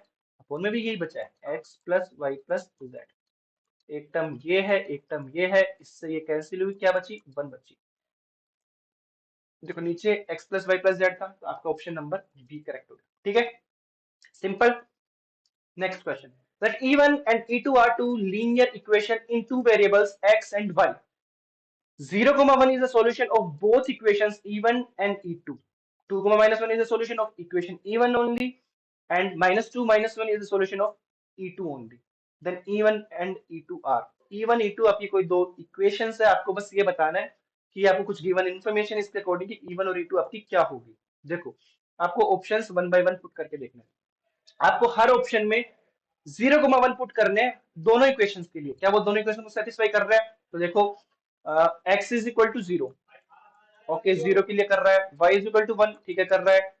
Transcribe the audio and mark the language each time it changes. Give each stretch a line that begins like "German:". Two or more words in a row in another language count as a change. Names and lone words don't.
Hindi: अपोन में भी यही बचा है,
English: x plus y plus z.
Hindi: एक टर्म ये है, एक टर्म ये है, इससे ये कैंसिल हुई, क्या बची? वन बची। देखो नीचे
English: x plus y plus z
Hindi: था, तो आपका
English: option number B correct
Hindi: हो गया। ठीक है, सिंपल।
English: next question, that e1 and e2 are two linear equation in two variables x and y. 0, 1 is the solution of both equations e1 and e2. 2, minus 1 is the solution of equation e1 only, and minus 2 minus 1 is the solution of e2 only. Then e1 and e2 are, e1 e2
Hindi: आपकी कोई दो इक्वेशंस है, आपको बस ये बताना है कि आपको कुछ
English: given information
Hindi: इसके अकॉर्डिंग कि e1 और e2 आपकी क्या होगी। देखो आपको ऑप्शंस
English: one by one put
Hindi: करके देखना है। आपको हर ऑप्शन में 0,1 पुट करने हैं दोनों इक्वेशंस के लिए। क्या वो दोनों इक्वेशन को सेटिस्फाई कर रहा है? तो देखो
English: x is equal to 0, okay 0
Hindi: के लिए कर रहा है,
English: y is equal to 1,
Hindi: ठीक है कर रहा है।